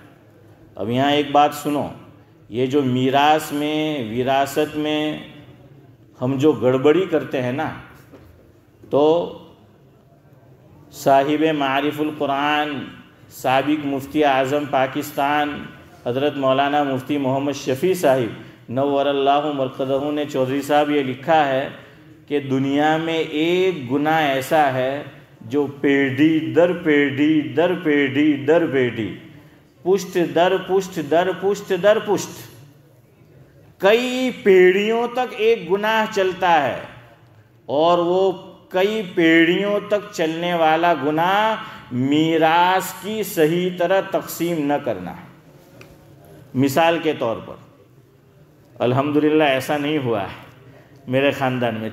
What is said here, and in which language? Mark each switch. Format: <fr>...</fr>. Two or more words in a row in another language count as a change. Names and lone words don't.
<ur>اب یہاں ایک بات سنو، یہ جو میراث میں وراثت میں ہم جو گڑبڑی کرتے ہیں نا، تو صاحب معارف القرآن سابق مفتی اعظم پاکستان حضرت مولانا مفتی محمد شفیع صاحب</ur> <ar>نور اللہ مرقدہ</ar> <ur>نے چودھری صاحب یہ لکھا ہے کہ دنیا میں ایک گناہ ایسا ہے جو پیڑھی در پیڑھی در پیڑھی در پیڑھی، پشت در پشت در پشت در پشت، کئی پیڑھیوں تک ایک گناہ چلتا ہے، اور وہ کئی پیڑھیوں تک چلنے والا گناہ میراث کی صحیح طرح تقسیم نہ کرنا. مثال کے طور پر الحمدللہ ایسا نہیں ہوا ہے میرے خاندان میں.</ur>